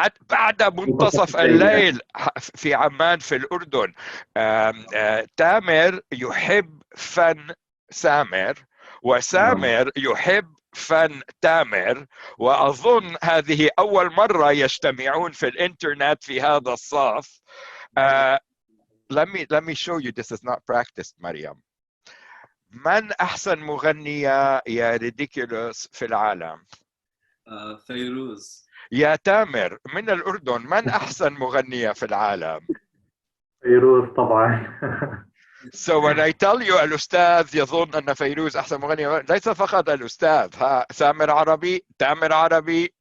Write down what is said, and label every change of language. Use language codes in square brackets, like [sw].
[ar] بعد منتصف الليل في عمان في الأردن. تامر يحب فن سامر، وسامر يحب فن تامر، وأظن هذه أول مرة يجتمعون في الإنترنت في هذا الصف. [en] Let me show you, this is not practiced مريم. [ar] من أحسن مغنية يا ريديكولوس في العالم؟ فيروز. يا تامر من الأردن، من أحسن مغنية في العالم؟ فيروز طبعا. [en] So when I tell you [ar] الأستاذ يظن أن فيروز أحسن مغنية، ليس فقط الأستاذ، سامر عربي، تامر عربي.